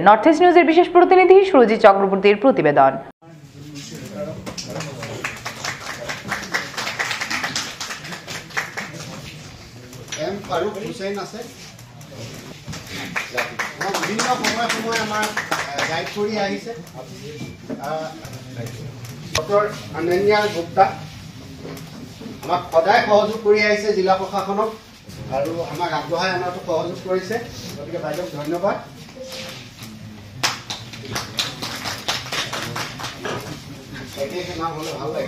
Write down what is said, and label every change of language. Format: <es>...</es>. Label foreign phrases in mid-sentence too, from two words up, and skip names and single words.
<bn>নর্থ ইস্ট নিউজের বিশেষ প্রতিনিধি সুরজিৎ চক্রবর্তীর প্রতিবেদন।</bn> <as>বিভিন্ন সময় আমাৰ গাইড কৰি আহিছে ডক্টৰ অনন্যা গুপ্তা আমাক সদায় সহযোগ কৰি আহিছে জিলা প্ৰশাসনক আৰু আমাক আগবঢ়াই অনাটো সহযোগ কৰিছে। গতিকে বাইদেউক ধন্যবাদ। একে নাম হ'লে ভাল লাগে।</as>